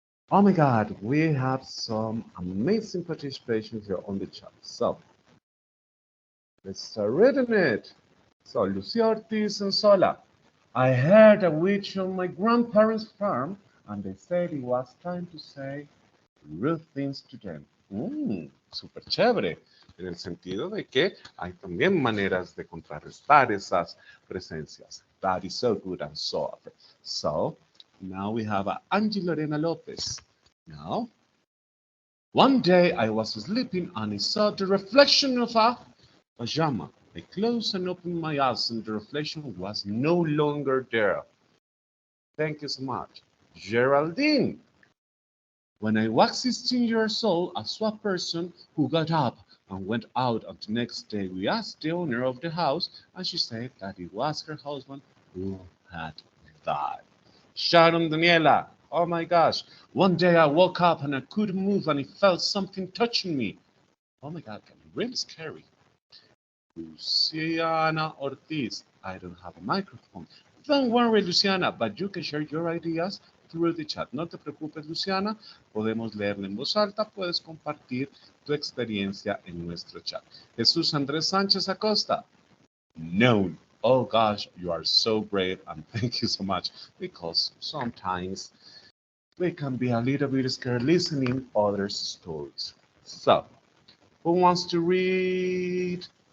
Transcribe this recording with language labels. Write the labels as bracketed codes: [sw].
[en] Oh my God, we have some amazing participation here on the chat. So, let's start reading it. So, Lucia Ortiz and Sola. I heard a witch on my grandparents' farm, and they said it was time to say rude things to them. [es] súper chévere, en el sentido de que hay también maneras de contrarrestar esas presencias. [en] That is so good and so. So, now we have Angie Lorena Lopez. Now, one day I was sleeping and I saw the reflection of a pajama. I closed and opened my eyes and the reflection was no longer there. Thank you so much. Geraldine. When I was 16 years old, I saw a person who got up and went out, and the next day we asked the owner of the house, and she said that it was her husband who had died. Sharon Daniela, oh my gosh. One day I woke up and I couldn't move and I felt something touching me. Oh my God, really scary. Luciana Ortiz, I don't have a microphone. Don't worry, Luciana, but you can share your ideas through the chat. [es] No te preocupes, Luciana, podemos leerla en voz alta, puedes compartir tu experiencia en nuestro chat. [en] Jesús Andrés Sánchez Acosta, no. Oh gosh, you are so brave and thank you so much, because sometimes we can be a little bit scared listening others' stories. So, who wants to read?